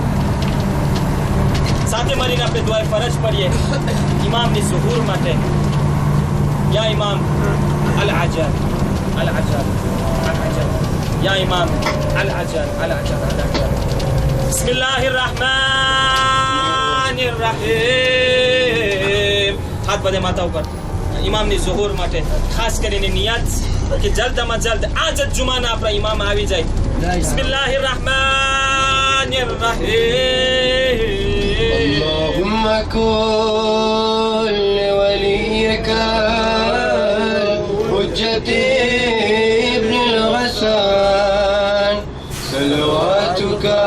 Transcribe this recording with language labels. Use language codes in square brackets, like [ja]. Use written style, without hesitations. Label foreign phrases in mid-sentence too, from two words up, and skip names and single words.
[gu] સાથે મળીને આપણે દુઆ ફરજ પડીએ ઇમામની ઝુહુર માટે. [ar] يا إمام العجل العجل العجل، يا إمام العجل العجل العجل. بسم الله الرحمن الرحيم. [gu] હાથ બદે માથા ઊપર. ઇમામની ઝુહૂર માટે ખાસ કરીને નિયત કે જલ્દમાં જલ્દ આજ જ જુમાના આપણા ઇમામ આવી જાય. [ar] بسم الله الرحمن الرحيم. اللهم كن وليك حجة ابن الغسان صلواتك